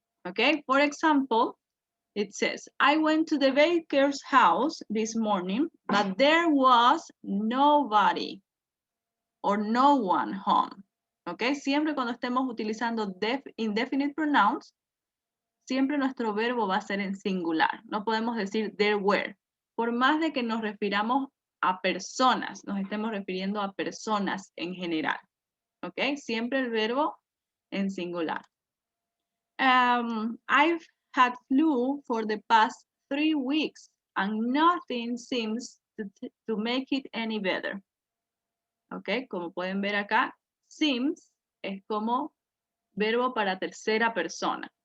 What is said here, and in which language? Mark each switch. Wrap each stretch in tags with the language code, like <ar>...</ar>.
<en>Okay, for example, it says, I went to the baker's house this morning, but there was nobody or no one home.</en> <es>Okay, siempre cuando estemos utilizando indefinite pronouns, siempre nuestro verbo va a ser en singular. No podemos decir</es> <en>there were.</en> <es>Por más de que nos refiramos a personas, nos estemos refiriendo a personas en general. ¿Ok? Siempre el verbo en singular.</es> <en>I've had flu for the past 3 weeks and nothing seems to make it any better.</en> <es>¿Ok? Como pueden ver acá, seems es como verbo para tercera persona.</es>